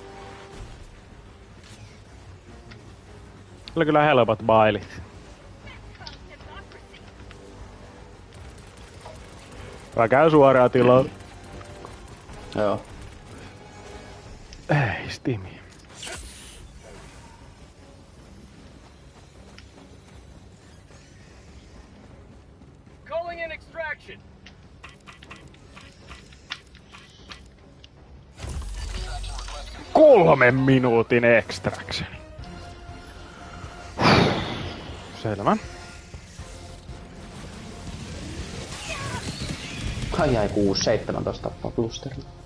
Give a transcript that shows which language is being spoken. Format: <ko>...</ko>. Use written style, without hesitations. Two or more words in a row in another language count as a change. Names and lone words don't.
<fi>Oli kyllä helpot bailit. Mä käyn suoraan tilaan. Joo. Ei, Stimi.</fi> <en>Calling in extraction.</en> <fi>Kolmen minuutin extraction. Selvä. Ai 6-17 tappaa blusterilla.</fi>